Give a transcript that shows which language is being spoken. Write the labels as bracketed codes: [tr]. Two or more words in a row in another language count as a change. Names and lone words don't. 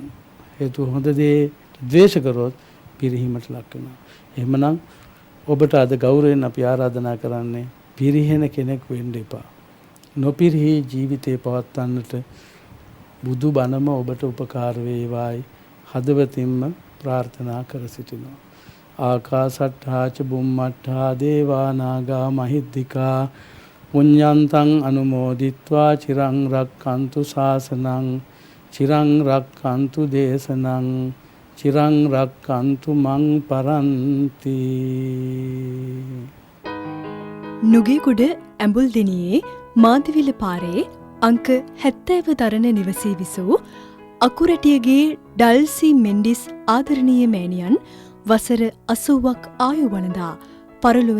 [si] හේතුව හොඳ දේ ද්වේෂ කරොත් පිරිහීමට ලක් වෙනවා. එහෙමනම් ඔබට අද ගෞරවයෙන් අපි ආරාධනා කරන්නේ පිරිහෙන කෙනෙක් වෙන්න එපා. නොපිරිහි ජීවිතේ පවත්වන්නට බුදු බණම ඔබට උපකාර වේවායි හදවතින්ම ප්‍රාර්ථනා කර සිටිනවා. [pi] ආකාසට්ඨා ච බුම්මට්ඨා දේවා නාග මහිද්దికා පුඤ්ඤන්තං අනුමෝදිත්වා චිරං රක්ඛන්තු ශාසනං චිරං රක්ඛන්තු දේශනං චිරං රක්ඛන්තු මං පරන්ති. [si] නුගේගොඩ ඇඹුල්දිනියේ මාදිවිල පාරේ අංක 70 දරණ නිවසේ විසූ අකුරටියගේ ඩල්සි මෙන්ඩිස් ආදරණීය මෑණියන් වසර 80ක් ආයු වළඳා පරලොව